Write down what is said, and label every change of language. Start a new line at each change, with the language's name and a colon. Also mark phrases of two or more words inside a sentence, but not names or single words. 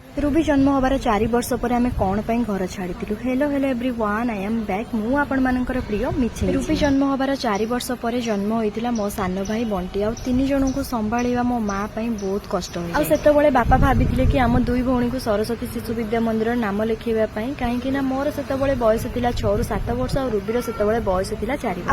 Odia: ରୁବି ଜନ୍ମ ହେବାର 4 ବର୍ଷ ପରେ ଆମେ କେଉଁ ପାଇଁ ଘର ଛାଡ଼ିଲୁ।
English: Hello hello everyone, I am back.
Odia: ମୁ ଆପଣ ମାନଙ୍କର ପ୍ରିୟ ମିଛେ। ରୁବି ଜନ୍ମ ହେବାର 4 ବର୍ଷ ପରେ ଜନ୍ମ ହୋଇଥିଲା ମୋ ସାନ ଭାଇ ବଣ୍ଟି ଆଉ 3 ଜଣ କୁ ସମ୍ଭାଳିବା ମୋ ମାଁ ପାଇଁ ବହୁତ କଷ୍ଟ ହୋଇ। ଆଉ ସେତେବେଳେ ବାପା ଭାବିଥିଲେ କି ଆମ 2 ଭଉଣୀ କୁ ସରସ୍ୱତୀ ଶିଶୁ ବିଦ୍ୟା ମନ୍ଦିର ନାମ ଲେଖେଇବା ପାଇଁ, କାହିଁକି ନା ମୋର ସେତେବେଳେ ବୟସ ଥିଲା 6 ରୁ 7 ବର୍ଷ ଆଉ ରୁବିର ସେତେବେଳେ ବୟସ ଥିଲା 4 ବର୍ଷ।